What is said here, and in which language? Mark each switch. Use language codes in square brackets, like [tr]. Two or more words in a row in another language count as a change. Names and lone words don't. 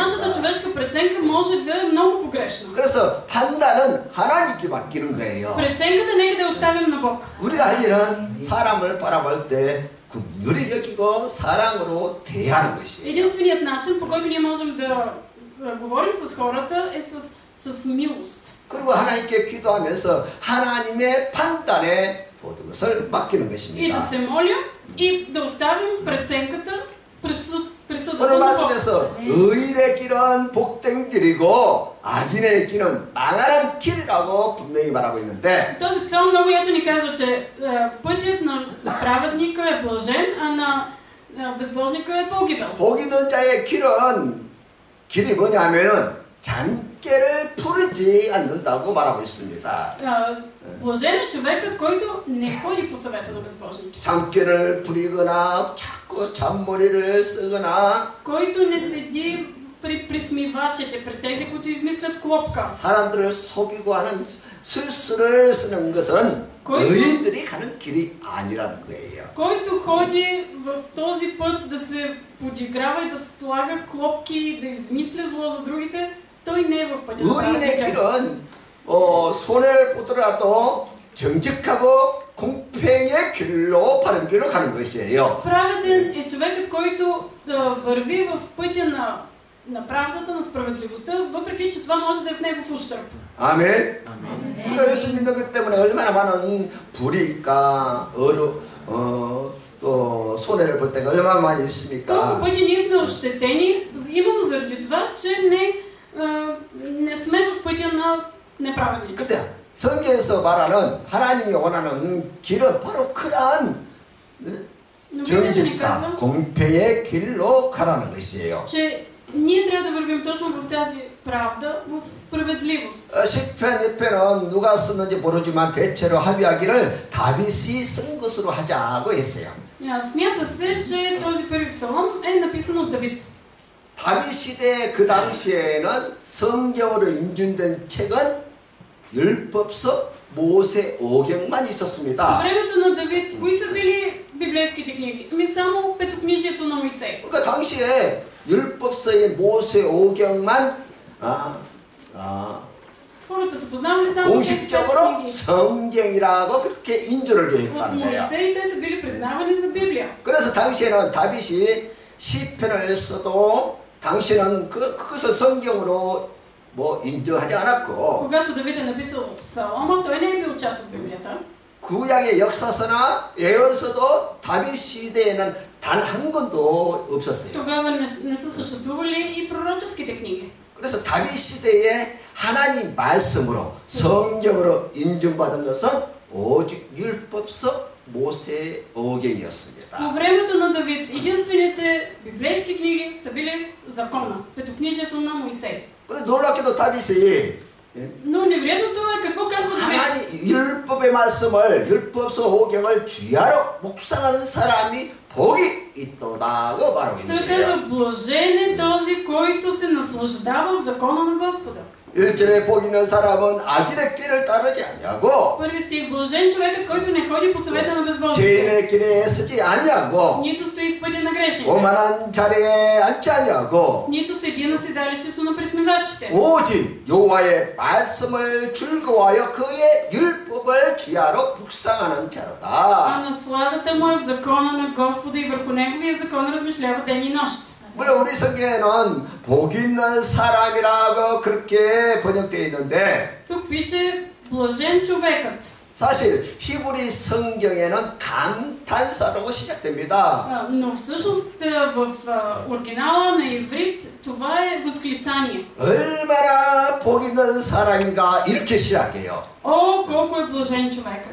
[bg] Нашата човешка преценка може да е много погрешна. [ko] 그래서 판단은 하나님께 맡기는 거예요. [bg] Преценката нека да оставим на Бог. [ko] 우리가 할 일은 사람을 바라볼 때 긍휼히 여기고 사랑으로 대하는 것이에요. [bg] Единственият начин, по който ние можем да говорим с хората е с милост. [ko] 그리고 하나님께 기도하면서 하나님의 판단에 모든 것을 맡기는 [bg] И да [ko] 것입니다. [bg] се молим и да оставим преценката, присъдата [ko] 오늘 [bg] на Бог. [ko] 말씀에서 의인의 길은 복된 길이고 악인의 길은 망하는 길이라고 분명히 말하고 있는데 [bg] Този псалм много ясно ни казва, че пътят на праведника е блажен, а на безбожника е погибел. [ko] 복 있는 자의 길이 뭐냐면은 잔꾀를 풀지 않는다고 말하고 있습니다. [bg] Блажен е човекът, който не ходи по съвета на безбожните. [ko] 잔꾀를 부리거나 자꾸 잔머리를 쓰거나 [bg] Който не седи при присмивачите, при тези, които измислят клопка. [ko] 사람들을 속이고 하는 술수를 쓰는 것은 의인들이 가는 길이 아니라는 거예요. [bg] Който ходи в този път да се подиграва и да слага клопки, да измисля зло за другите, той не е в пътя на [ko] 의인의 [bg] праведника. [ko] 길은 손해를 보더라도 정직하고 공평의 길로 바른 길로 가는 것이에요. [bg] Праведен е човекът, който върви в пътя на правдата, на справедливостта, въпреки че това може да е в негов ущърб. [ko] 아멘. 우리가 예수 믿는 것 때문에 얼마나 많은 불이익과 또 손해를 볼 때가 얼마나 많이 [bg] Колко [ko] 있습니까? [bg] пъти ние сме ощетени, именно заради това, че не сме в пътя на неправедника. [ko] 그때 성경에서 말하는 하나님이 원하는 길은 바로 그러한 [bg] Но Библията ни [ko] 정직과 [bg] казва, [ko] 공평의 길로 가라는 것이에요. [bg] че ние трябва да вървим точно в тази правда, в справедливост. [ko] 시편 1편은 누가 썼는지 모르지만 대체로 합의하기를 다윗이 쓴 것으로 하자고 했어요. [bg] Смята се, че този първи псалом е написан от Давид. [ko] 다윗 시대 그 당시에는 성경으로 인준된 책은 율법서, 모세, 오경만 [bg] По [ko] 있었습니다. [bg] времето на Давид, кои са били библейските книги? Само петокнижието на Моисей. [ko] 그러니까 당시에 율법서의 모세, 오경만 [bg] Хората са познавали само тези пет [ko] 공식적으로 [bg] книги. [ko] 성경이라고 그렇게 인조를 [bg] От [ko] 했다는 거예요. [bg] Моисей те са били признавани за Библия. [ko] 그래서 당시에는 다윗이 시편을 써도 당시에는 그것을 성경으로 인정하지 않았고 [bg] Когато Давид е написал псалома, той не е бил част от Библията. [ko] 구약의 역사서나 예언서도 다윗 시대에는 단 한 권도 없었어요. [bg] Тогава не са съществували и пророческите книги. [ko] 그래서 다윗 시대에 하나님 말씀으로 성경으로 인정받은 것은 오직 율법서, 모세, 오경이었습니다. [bg] По времето на Давид единствените библейски книги са били закона, петокнижието на Моисей. [ko] 그런데 놀랍게도 다윗이 [bg] Но невероятното е какво казва Давид. [ko] 하나님 율법의 말씀을 율법서 오경을 주야로 묵상하는 사람이 복이 있도다고 말하고 있는 [bg] Той [ko] 거예요. [bg] казва, блажен е този, който се наслаждава в закона на Господа. [ko] 1절에 복 있는 사람은 악인의 길을 따르지 아니하고 [bg] Първи стих, блажен човекът, който не ходи по съвета на безбожните, [ko] 죄인의 길에 서지 아니하고 [bg] нито стои в пътя на грешните, [ko] 오만한 자리에 앉지 아니하고 [bg] нито седи на седалището на пресмивачите. [ko] 오직 여호와의 말씀을 즐거워하여 그의 율법을 주야로 묵상하는 [bg] А [ko] 자로다. [bg] насладата му е в закона на Господа и върху неговия закон размишлява ден и нощ. [ko] 물론 우리 성경에는 복 있는 사람이라고 그렇게 번역되어 있는데 [bg] Тук пише блажен човекът. [ko] 사실 히브리 성경에는 감탄사라고 시작됩니다. [bg] Но всъщност в оригинала на иврит това е възклицание. [ko] 얼마나 복 있는 사람인가 이렇게 시작해요. [bg] О, колко е блажен човекът!